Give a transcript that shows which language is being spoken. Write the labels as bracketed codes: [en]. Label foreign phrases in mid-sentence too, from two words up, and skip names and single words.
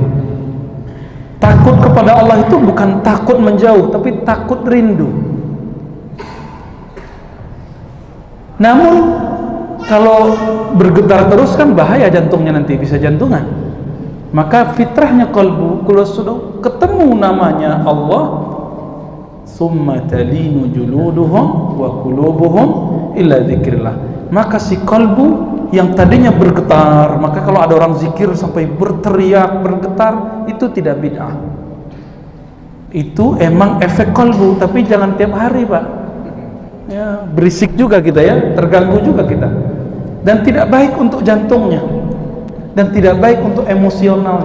[id] Takut kepada Allah itu bukan takut menjauh, tapi takut rindu. Namun kalau bergetar terus kan bahaya, jantungnya nanti bisa jantungan. Maka fitrahnya kalbu, kalau sudah ketemu namanya Allah, [ar] ثم تلين جلودهم وقلوبهم إلى ذكر الله. [id] Maka si kalbu yang tadinya bergetar, maka kalau ada orang zikir sampai berteriak, bergetar, itu tidak bid'ah. Itu emang efek kalbu, tapi jangan tiap hari, Pak. Ya, berisik juga kita ya, terganggu juga kita, dan tidak baik untuk jantungnya, dan tidak baik untuk emosionalnya.